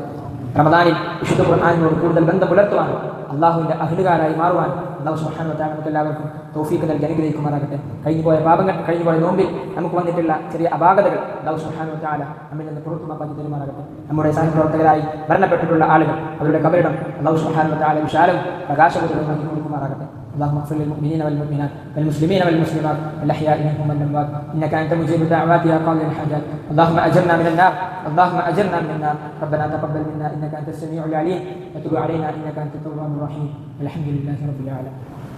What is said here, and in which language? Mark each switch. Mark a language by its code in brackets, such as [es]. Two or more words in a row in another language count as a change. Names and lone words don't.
[ml] റമദാനിൽ വിശുദ്ധ ഖുർആനിനോട് കൂടുതൽ ബന്ധം പുലർത്തുവാൻ, അള്ളാഹുവിൻ്റെ അഹ്ലുകാരായി മാറുവാൻ [ar] الله سبحانه و تعالى [ml] നമുക്ക് എല്ലാവർക്കും തൗഫീഖ് നൽകി അനുഗ്രഹിക്കുമാറാകട്ടെ. കഴിഞ്ഞുപോയ പാപങ്ങൾ, കഴിഞ്ഞുപോയ നോമ്പിൽ നമുക്ക് വന്നിട്ടുള്ള ചെറിയ അപാകതകൾ [ar] الله سبحانه و تعالى [ml] നമ്മിൽ നിന്ന് പുറത്തു മാപ്പാക്കി തരുമാറാകട്ടെ. നമ്മുടെ സഹപ്രവർത്തകരായി മരണപ്പെട്ടിട്ടുള്ള ആളുകൾ, അവരുടെ ഖബറിടം [ar] الله سبحانه و تعالى [ml] വിശാലവും പ്രകാശപൂരിതമാക്കി കൊടുക്കുമാറാകട്ടെ. [ar] اللهم اغفر للمؤمنين والمؤمنات والمسلمين والمسلمات الأحياء منهم والأموات إنك أنت مجيب الدعوات يا قاضي الحاجات. اللهم أجرنا من النار، اللهم أجرنا من النار. ربنا تقبل منا إنك أنت السميع العليم وتب علينا إنك أنت التواب الرحيم. الحمد لله رب العالمين.